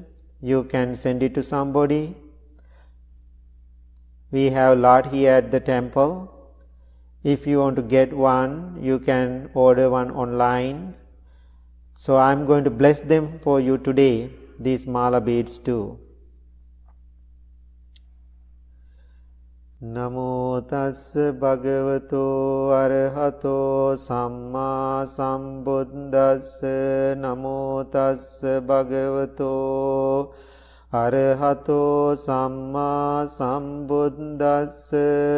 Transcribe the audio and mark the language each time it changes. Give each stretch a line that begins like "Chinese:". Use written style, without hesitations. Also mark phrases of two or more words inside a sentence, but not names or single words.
English: You can send it to somebody. We have a lot here at the temple. If you want to get one, you can order one online. So I am going to bless them for you today, these mala beads too.
Pali: Namo tassa bhagavato arahato samma sambuddhassa. Namo tassa bhagavato arahato samma sambuddhassa.